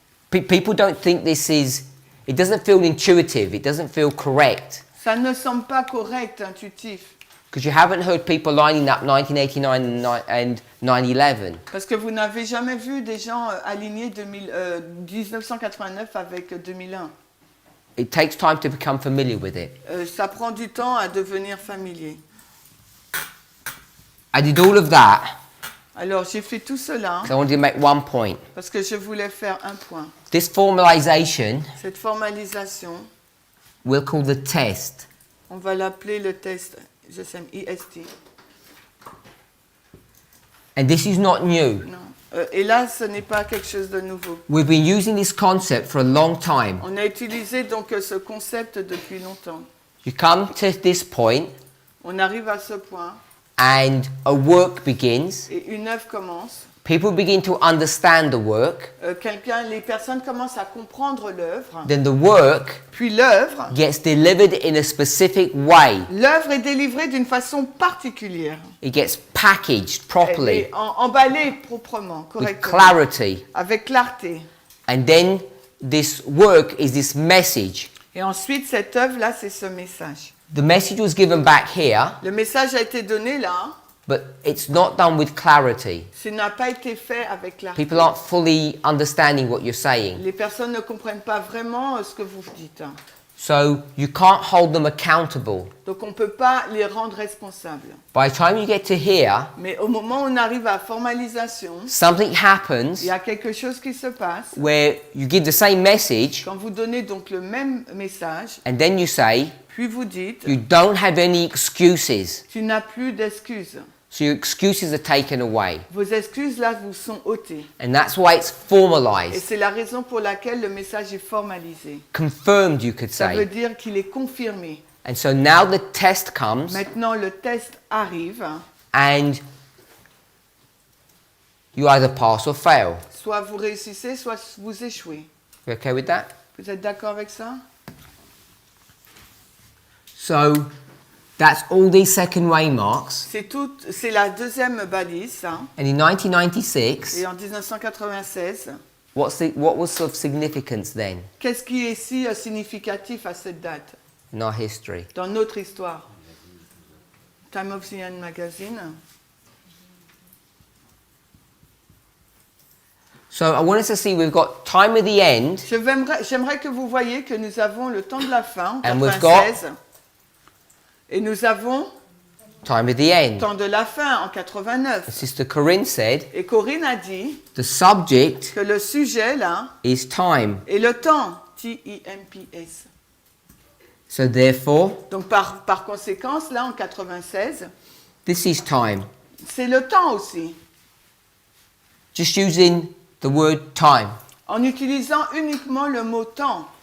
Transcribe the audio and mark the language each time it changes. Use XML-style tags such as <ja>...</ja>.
<en>People don't think this is, it doesn't feel intuitive, it doesn't feel correct.</en> <fr>Ça ne semble pas correct, intuitif.</fr> <en>Because you haven't heard people lining up 1989 and 9/11.</en> <fr>Parce que vous n'avez jamais vu des gens alignés 1989 avec 2001.</fr> <en>It takes time to become familiar with it.</en> <fr>Ça prend du temps à devenir familier.</fr> <en>I did all of that</en> <fr>Alors j'ai fait tout cela</fr> <en>because I wanted to make one point.</en> <fr>parce que je voulais faire un point.</fr> <en>This formalization</en> <fr>Cette formalisation,</fr> <en>we'll call the test.</en> <fr>on va l'appeler le test, je sais, IST.</fr> <en>And this is not new.</en> <fr>Non, Et là, ce n'est pas quelque chose de nouveau.</fr> <en>We've been using this concept for a long time.</en> <fr>On a utilisé donc ce concept depuis longtemps.</fr> <en>You come to this point</en> <fr>On arrive à ce point</fr> <en>and a work begins.</en> <fr>et une œuvre commence.</fr> <en>People begin to understand the work.</en> <fr>Les personnes commencent à comprendre l'œuvre.</fr> <en>Then the work</en> <fr>Puis l'œuvre</fr> <en>gets delivered in a specific way.</en> <fr>est délivrée d'une façon particulière.</fr> <en>It gets packaged</en> <fr>Elle</fr> <en>properly</en> <fr>est emballée proprement,</fr> <en>with</en> <fr>correctement,</fr> <en>clarity.</en> <fr>avec clarté.</fr> <en>And then this work is this message.</en> <fr>Et ensuite, cette œuvre-là, c'est ce message.</fr> <en>The message was given back here,</en> <fr>Le message a été donné là,</fr> <en>but it's not done with clarity.</en> <fr>ça n'a pas été fait avec clarté.</fr> <en>People aren't fully understanding what you're saying.</en> <fr>Les personnes ne comprennent pas vraiment ce que vous dites.</fr> <en>So you can't hold them accountable.</en> <fr>Donc on ne peut pas les rendre responsables.</fr> <en>By the time you get to here,</en> <fr>Mais au moment où on arrive à formalisation,</fr> <en>something happens</en> <fr>il y a quelque chose qui se passe.</fr> <en>where you give the same message</en> <fr>Quand vous donnez donc le même message,</fr> <en>and then you say,</en> <fr>puis vous dites,</fr> <en>you don't have any excuses.</en> <fr>tu n'as plus d'excuses.</fr> <en>So your excuses are taken away.</en> <fr>Vos excuses là vous sont ôtées.</fr> <en>And that's why it's</en> <fr>Et</fr> <en>formalized.</en> <fr>c'est la raison pour laquelle le message est formalisé.</fr> <en>Confirmed, you could</en> <fr>Ça veut</fr> <en>say.</en> <fr>dire qu'il est confirmé.</fr> <en>And so now the test comes</en> <fr>Maintenant le test arrive.</fr> <en>and you either pass or fail.</en> <fr>Soit vous réussissez, soit vous échouez.</fr> <en>You okay with that?</en> <fr>Vous êtes d'accord avec ça?</fr> <en>So that's all these second way marks.</en> <fr>C'est la deuxième balise, ça.</fr> <en>And in 1996,</en> <fr>Et en 1996,</fr> <en>what was of significance then</en> <fr>qu'est-ce qui est si significatif à cette date</fr> <en>in our history?</en> <fr>dans notre histoire?</fr> <en>Time of Biant magazine. So I want us to see we've got time of the end</en> <fr>J'aimerais que vous voyiez que nous avons le temps de la fin, en</fr> <en>And we've</en> <fr>96. Et nous avons</fr> <en>time of the</en> <fr>le</fr> <en>end.</en> <fr>temps de la fin, en 89.</fr> <en>Sister Corinne said</en> <fr>Et Corinne a dit</fr> <en>the subject</en> <fr>que le sujet, là,</fr> <en>is time.</en> <fr>est le temps. T-I-M-P-S.</fr> <en>So therefore,</en> <fr>Donc par conséquence, là, en 96,</fr> <en>this is time.</en> <fr>c'est le temps aussi.</fr> <en>Just using the word time.</en> <fr>En utilisant uniquement le mot temps.</fr>